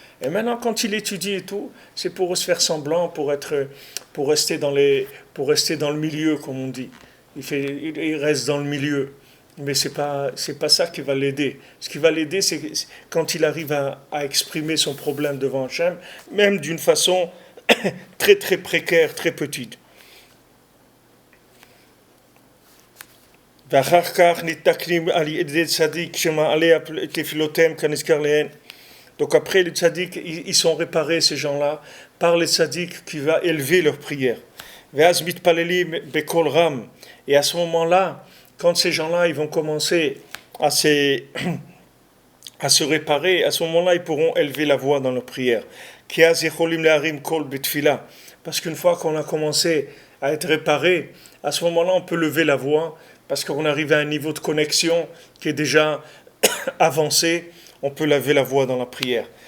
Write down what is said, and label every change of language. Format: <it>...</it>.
<fr>Et maintenant, quand il étudie et tout, c'est pour se faire semblant, pour rester dans le milieu, comme on dit. Il reste dans le milieu. Mais c'est pas ça qui va l'aider. Ce qui va l'aider, c'est quand il arrive à exprimer son problème devant Hachem, même d'une façon très très précaire, très petite.</fr> <he>ואחר כך נתקנים על ידי צדיק שמעלה תפילותיהם כנזכר לעיל.</he> <fr>Donc après les tzaddik, ils sont réparés ces gens-là par les tzaddik qui va élever leurs prières.</fr> <he>ואז מתפללים בקול רם.</he> <fr>Et à ce moment-là, quand ces gens-là ils vont commencer à se réparer, à ce moment-là ils pourront élever la voix dans leurs prières.</fr> <he>כי אז יכולים להרים קול בתפילה.</he> <fr>Parce qu'une fois qu'on a commencé à être réparé, à ce moment-là on peut lever la voix. Parce qu'on arrive à un niveau de connexion qui est déjà avancé, on peut lever la voix dans la prière.</fr>